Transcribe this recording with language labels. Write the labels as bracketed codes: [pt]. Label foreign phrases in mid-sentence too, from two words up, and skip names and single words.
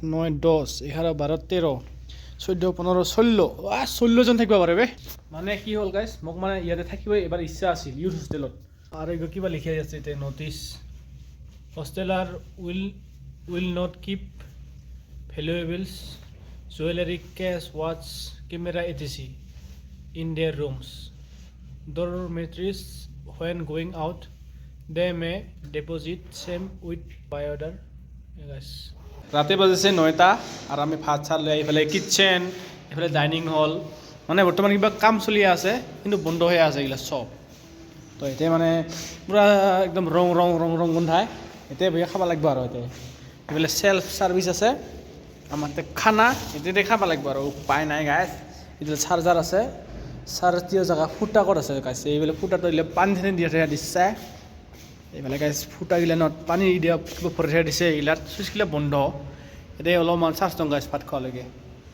[as] 10 11 12 13 14 15 16 16জন থাকিব পাৰে বে মানে কি হ'ল গাইছ মোক মানে ইয়াতে থাকিব এবাৰ ইচ্ছা আছিল [en] youth hostelত [as] আৰু এইটো কিবা লিখি আছে এতিয়া [en] notice hosteller will not keep valuables jewellery cash watch camera etc in their rooms dormitories when going out they may deposit same with by order guys [as] ৰাতি বাজিছে 9টা আৰু আমি ভাত চাত লৈ এইফালে কিটচেন এইফালে [en] dining hall [as] মানে বৰ্তমান কিবা কাম চলি আছে কিন্তু বন্ধ হৈ আছে এইগিলা চব তো এতিয়া মানে পুৰা একদম ৰং গোন্ধাই এতিয়া বহি খাব লাগিব আৰু এতিয়া এইফালে [en] self service [as] আছে আমাৰ খানা এতিয়া খাব লাগিব আৰু উপায় নাই গাইছ এইটো চাৰ্জাৰ আছে চাৰ্জৰ জায়গা ফুটা ক'ত আছে গাইছ এইফালে ফুটাটো দিলে পানী দিয়া দিছে এইফালে গাইছ ফুটাগিলা নত পানী দিয়া কিবা ভৰাই দিছে এইগিলাত চুইচগিলা বন্ধ এতিয়া অলপমান চাৰ্জ দিওঁ গাইছ ভাত খোৱালৈকে